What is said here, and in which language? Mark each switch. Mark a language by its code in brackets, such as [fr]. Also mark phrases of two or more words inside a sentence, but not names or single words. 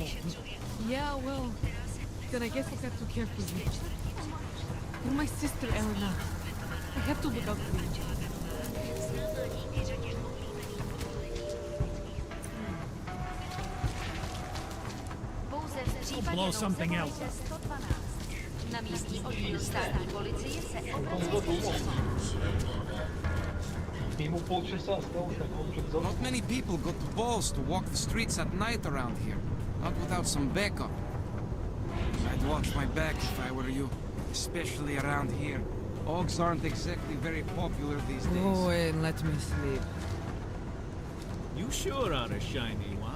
[en] Yeah, well, then I guess I've got to care for you. You're my sister, Elena. I have to look out for you. Blow something else up. [cs] Na místní oddíl státní policie se [ru] Ему полчаса осталось, так он что-то [en] Not [ru] заснул. [en] many people got the balls to walk the streets at night around here. Not without some backup. I'd watch my back if I were you. Especially around here. Augs aren't exactly very popular these days. Go away and let me sleep. You sure are a shiny one.